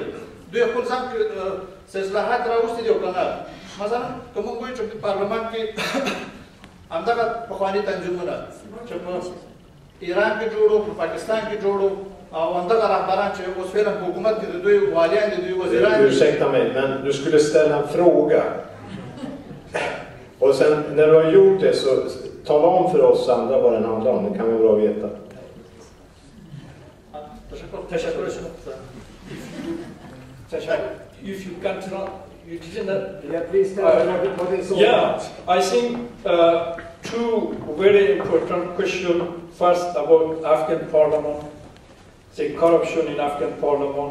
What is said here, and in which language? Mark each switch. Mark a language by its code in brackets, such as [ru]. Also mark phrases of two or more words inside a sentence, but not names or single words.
[ps] دوی خپل ځان کې څه اصلاحات راوستي دي او که نه؟ مثلا که موږ وایو چې په پارلمان کې همدغه پخواني تنظیمونه چې په ایران کې جوړ وو، په پاکستان کې جوړ وو، او همدغه رهبران چې اوس فعلا په حکومت کې د دوی والیان دي، دوی وزیران دي. [sv] Ursäkta mig, men du skulle ställa en fråga. Och sen när du har gjort det så tala om för oss andra vad den handlar om, det kan vara bra att veta. [en] If you can try, you didn't. Yeah, please tell what is all Yeah, I think two very important questions. First about Afghan parliament, the corruption in Afghan parliament.